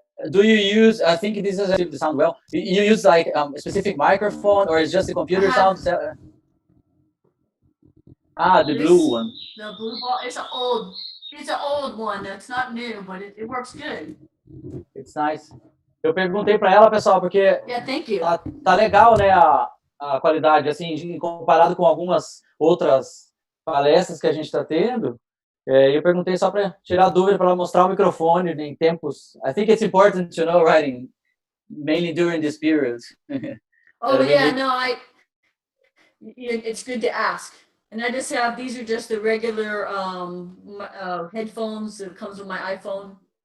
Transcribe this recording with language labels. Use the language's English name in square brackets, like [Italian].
[English] Do you use? I think this is the sound well. You use like a specific microphone, or is just the computer sound? Ah, the This, blue one. the blue ball, it's an old one. It's not new, but it works good. It's nice. [Portuguese] Eu perguntei para ela, pessoal, porque [English] Yeah, thank you. [Portuguese] tá legal, né, a qualidade, assim, comparado com algumas outras palestras que a gente está tendo. Eu perguntei só para tirar dúvida, para ela mostrar o microfone em tempos. [English] I think it's important to know, right, mainly during this period. Oh yeah, no, it's good to ask. And I just have, these are just the regular headphones that comes with my iPhone.